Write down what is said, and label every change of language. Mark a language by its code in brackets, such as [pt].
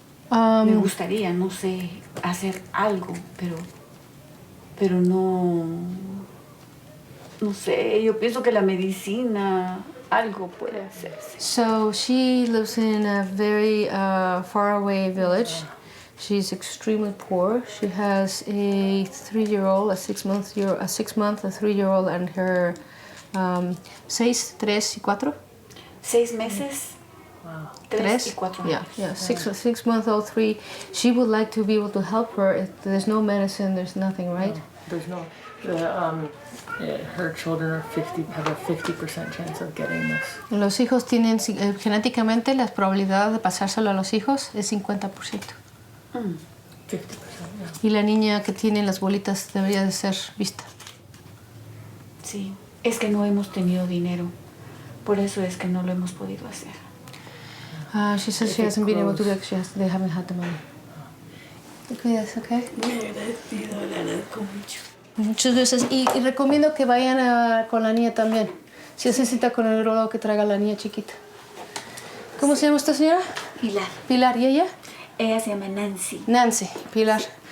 [es] Me gustaría, no sé, hacer algo, pero no sé, yo pienso que la medicina, algo puede hacerse. [en] So she lives in a very far away village. She's extremely poor. She has a 3-year-old, a 6-month, a 6-month, a 3-year-old, and her 6, 3 y 4. [es] 6 meses. [en] Wow. [es] 3 y 4 años. [en] Yeah, 6-month-old, 3. She would like to be able to help her. There's no medicine, there's nothing, right? No, there's no. Her children are have a 50% chance of getting this. [es] Los hijos tienen genéticamente la probabilidad de pasárselo a los hijos es 50%. [en] 50%, yeah. [es] Y la niña que tiene las bolitas debería de ser vista. Sí, es que no hemos tenido dinero. Por eso es que no lo hemos podido hacer. [en] She says she hasn't been able to do it. They haven't had the money. [es] ¿Te cuidas, okay? Muy agradecido, le agradezco mucho. Muchas gracias. Y recomiendo que vayan con la niña también. Si hace cita con el neurólogo, que traiga a la niña chiquita. ¿Cómo se llama esta señora? Pilar. Pilar. ¿Y ella? Ella se llama Nancy. Nancy, Pilar.